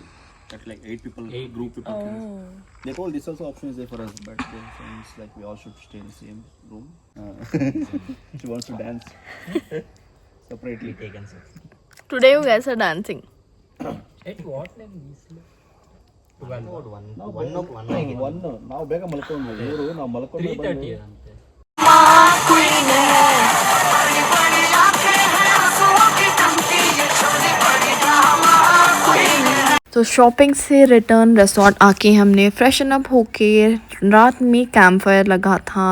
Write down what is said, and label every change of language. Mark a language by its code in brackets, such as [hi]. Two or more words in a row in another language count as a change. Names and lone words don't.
[en] That like 8 people, group people. They told this also option is there for us, but they seems like we all should stay in the same room. She wants to dance separately. Today you guys are dancing. At what time this? [kn] ನಾವು ಬೇಗ ಮಲ್ಕೊಂಡು ಇವರು ನಾವು ಮಲ್ಕೊಂಡು 3:30 ಅಂತೆ. [hi] तो शॉपिंग से [en] return resort [hi] आके हमने [en] freshen up [hi] होके रात में [en] camp fire [hi] लगा था.